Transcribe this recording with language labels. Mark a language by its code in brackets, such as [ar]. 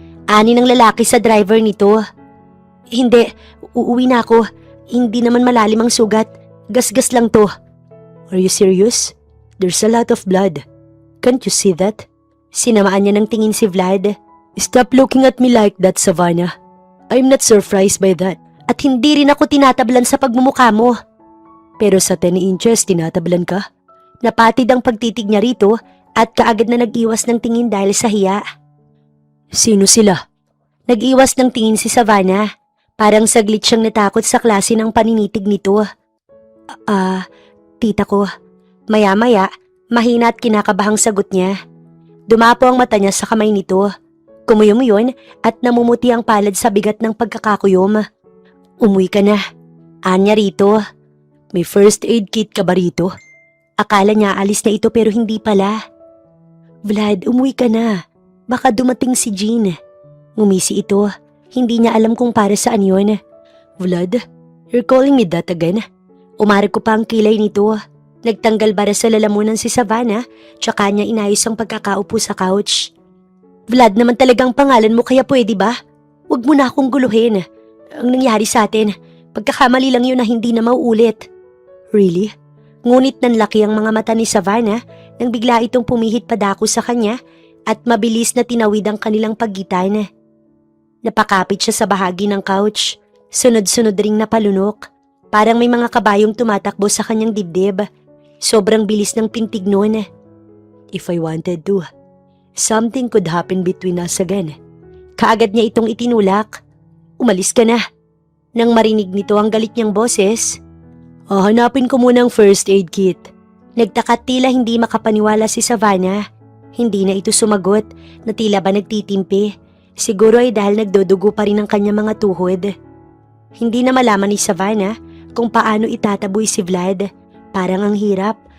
[tl] Ani ng lalaki sa driver nito. Hindi, uuwi na ako. Hindi naman malalim ang sugat. Gasgas lang to. [en] Are you serious? There's a lot of blood. Can't you see that? [tl] Sinamaan niya ng tingin si Vlad. [en] Stop looking at me like that, Savannah. I'm not surprised by that. [tl] At hindi rin ako tinatablan sa pagmumukha mo. Pero sa 10 inches, tinatablan ka. Napatid ang pagtitig niya rito at kaagad na nag-iwas ng tingin dahil sa hiya. Sino sila? Nag-iwas ng tingin si Savannah. Parang saglit siyang natakot sa klase ng paninitig nito. Tita ko. Maya-maya, mahina at kinakabahang sagot niya. Dumapo ang mata niya sa kamay nito. Kumuyom yun at namumuti ang palad sa bigat ng pagkakakuyom. Umuwi ka na. Anya rito. May first aid kit ka ba rito? Akala niya alis na ito pero hindi pala. Vlad, umuwi ka na. Baka dumating si Jean. Ngumisi ito. Hindi niya alam kung para saan yun. [en] Vlad, you're calling me that again? [tl] Umarag ko pa ang kilay nito. Nagtanggal bara sa lalamunan si Savannah, tsaka niya inayos ang pagkakaupo sa couch. Vlad naman talagang pangalan mo kaya pwede ba? Huwag mo na akong guluhin. Ang nangyari sa atin, pagkakamali lang yun na hindi na mauulit. [en] Really? [tl] Ngunit nanlaki ang mga mata ni Savannah nang bigla itong pumihit padako sa kanya at mabilis na tinawid ang kanilang pagitan. Napakapit siya sa bahagi ng couch. Sunod-sunod ring napalunok. Parang may mga kabayong tumatakbo sa kanyang dibdib. Sobrang bilis ng tintig noon. [en] If I wanted to, something could happen between us again. [tl] Kaagad niya itong itinulak. Umalis ka na. Nang marinig nito ang galit niyang boses, hanapin ko muna ang first aid kit. Nagtakat tila hindi makapaniwala si Savannah. Hindi na ito sumagot na tila ba nagtitimpi. Siguro ay dahil nagdudugo pa rin ang kanyang mga tuhod. Hindi na malaman ni Savannah kung paano itataboy si Vlad. Parang ang hirap.